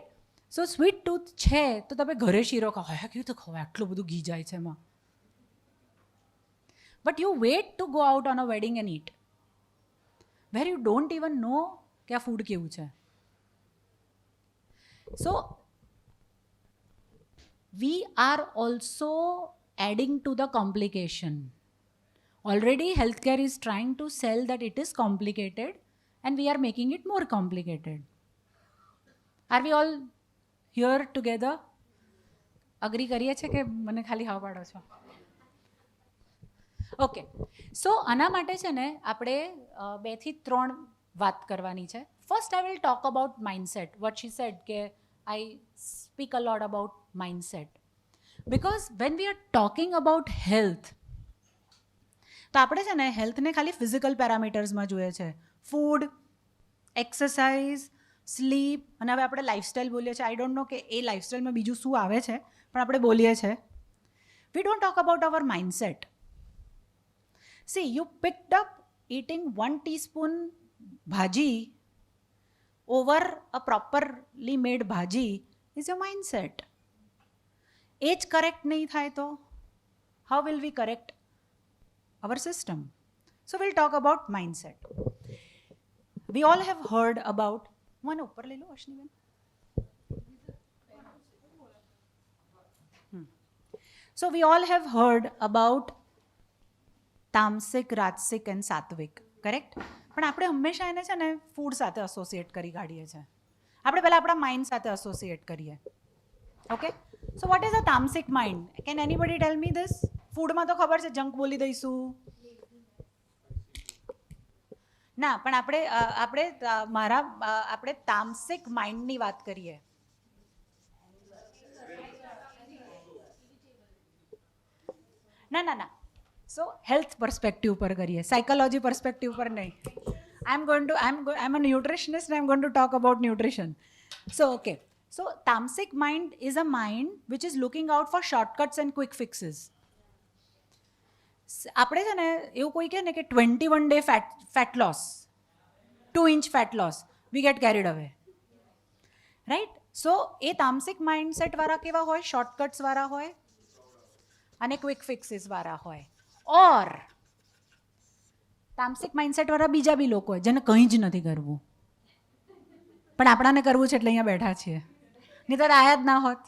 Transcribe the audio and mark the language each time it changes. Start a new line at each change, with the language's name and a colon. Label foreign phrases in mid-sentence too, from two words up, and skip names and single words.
English: so sweet tooth
Gujarati: છે તો તમે ઘરે શીરો ખાઓ, હા કેવું તો ખવાય, આટલું બધું ઘી જાય છે એમાં.
English: but you wait to go out on a wedding and eat, where you don't even know
Gujarati: કે આ ફૂડ કેવું છે.
English: સો we are also adding to the complication. Already healthcare is trying to sell that it is complicated and we are making it more complicated. Are we all here together?
Gujarati: Agree કરીએ છે કે મને ખાલી હા પાડો છો? ઓકે, સો આના માટે છે ને આપણે 2 થી 3 વાત કરવાની છે.
English: First I will talk about mindset. what she said કે I speak a lot about mindset because when we are talking about health,
Gujarati: તો આપણે છે ને હેલ્થને ખાલી ફિઝિકલ પેરામીટર્સમાં જોઈએ છે,
English: food, exercise, sleep,
Gujarati: અને હવે આપણે લાઇફસ્ટાઇલ બોલીએ છીએ.
English: I don't know
Gujarati: કે એ લાઇફસ્ટાઇલમાં બીજું શું આવે છે, પણ આપણે બોલીએ છીએ.
English: We don't talk about our mindset. See you picked up eating 1 teaspoon ભાજી over a properly made bhaji is your mindset.
Gujarati: એ જ કરેક્ટ નહીં થાય તો
English: how will we correct our system? So we'll talk about mindset. We all have heard about,
Gujarati: મને ઉપર લઈ લો અશ્નિબેન.
English: So we all have heard about
Gujarati: તામસિક, રાજસિક
English: and સાત્વિક, correct?
Gujarati: પણ આપણે હંમેશા એને છે ને ફૂડ સાથે એસોસિએટ કરી કાઢીએ છીએ. આપણે પહેલાં આપણા માઇન્ડ સાથે એસોસિએટ કરીએ.
English: Okay, so what is a tamasic mind? Can anybody tell me this?
Gujarati: ફૂડમાં તો ખબર છે, જંક બોલી દઈશું. ના, પણ આપણે તામસિક માઇન્ડની વાત કરીએ. ના ના ના,
English: so health perspective
Gujarati: પર કરીએ,
English: psychology perspective
Gujarati: પર નહીં.
English: I'm a nutritionist and I'm going to talk about nutrition. So, okay. So, tamasic mind is a mind which is looking out for shortcuts and quick fixes.
Gujarati: આપણે છે ને એવું કોઈ કહે ને કે
English: 21 day fat loss, 2 inch fat loss, we get carried away. Right? So,
Gujarati: એ તામસિક માઇન્ડસેટ વાળા કેવા હોય? શોર્ટકટ્સ વાળા હોય અને
English: quick fixes
Gujarati: વાળા હોય. ઓર તામસિક માઇન્ડસેટ વાળા બીજા બી લોકો હોય જેને કંઈ જ નથી કરવું, પણ આપણાને કરવું છે એટલે અહીંયા બેઠા છીએ, નહીં તો આયા જ ના હોત.